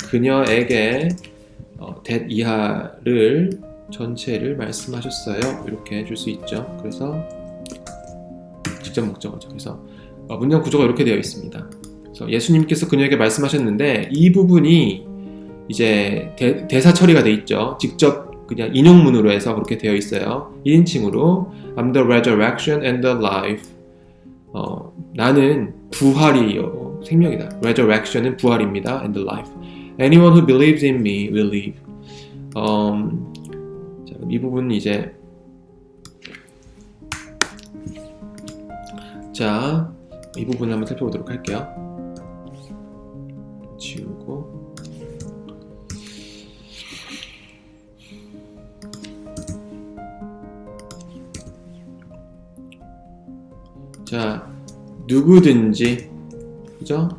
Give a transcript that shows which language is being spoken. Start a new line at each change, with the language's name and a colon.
Korean: 그녀에게 that 이하를 전체를 말씀하셨어요. 이렇게 해줄 수 있죠. 그래서 직접 목적어죠. 그래서 문장 구조가 이렇게 되어 있습니다. 그래서 예수님께서 그녀에게 말씀하셨는데 이 부분이 이제 대사 처리가 되어 있죠. 직접 그냥 인용문으로 해서 그렇게 되어 있어요. 1인칭으로
English: I'm the resurrection and the life.
Korean: 나는 부활이요 생명이다. Resurrection은 부활입니다.
English: And the life. Anyone who believes in me will live.
Korean: 자, 이 부분은 이제 이 부분을 한번 살펴보도록 할게요. 지우고 자, 누구든지, 그죠?